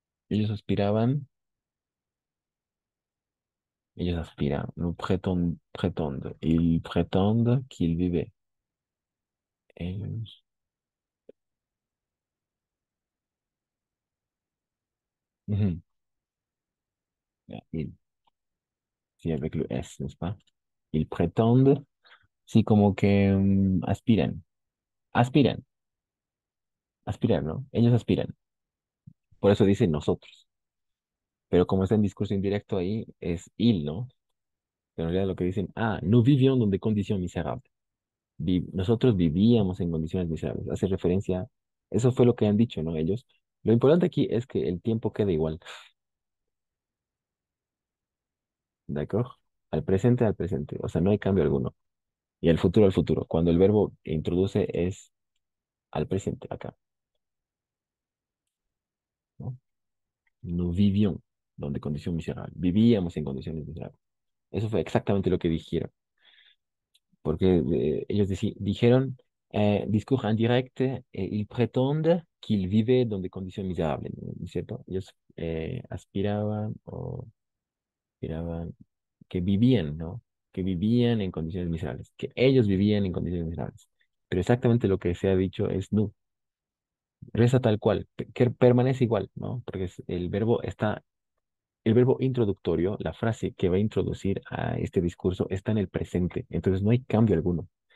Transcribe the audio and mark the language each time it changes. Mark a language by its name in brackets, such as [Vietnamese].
[Spanish] Ellos aspiraban, ellos aspiran, [French] nous prétendent, ils prétendent qu'ils vivaient. [Spanish] Ellos, ujú, ya, sí, [French] avec le S, n'est-ce pas? [Spanish] Ils prétendent, sí, como que aspiran, aspiran, aspiran, ¿no? Ellos aspiran. Por eso dicen nosotros. Pero como está en discurso indirecto ahí, es il, ¿no? Pero en realidad lo que dicen, [French] nous vivions dans des conditions misérables. [Spanish] Nosotros vivíamos en condiciones miserables. Hace referencia, eso fue lo que han dicho, ¿no? Ellos. Lo importante aquí es que el tiempo quede igual, ¿de acuerdo? Al presente, o sea, no hay cambio alguno. Y al futuro. Cuando el verbo que introduce es al presente, acá, ¿no? [French] Nous vivions dans des conditions miserables. [Spanish] Vivíamos en condiciones miserables. Eso fue exactamente lo que dijeron. Porque ellos dijeron, discours indirect, [French] ils prétendent qu'ils vivaient dans des conditions misérables, [Spanish] ¿no es cierto? Ellos aspiraban que vivían, ¿no? Que vivían en condiciones miserables, que ellos vivían en condiciones miserables. Pero exactamente lo que se ha dicho es no, reza tal cual, que permanece igual, ¿no? Porque el verbo introductorio, la frase que va a introducir a este discurso está en el presente, entonces no hay cambio alguno.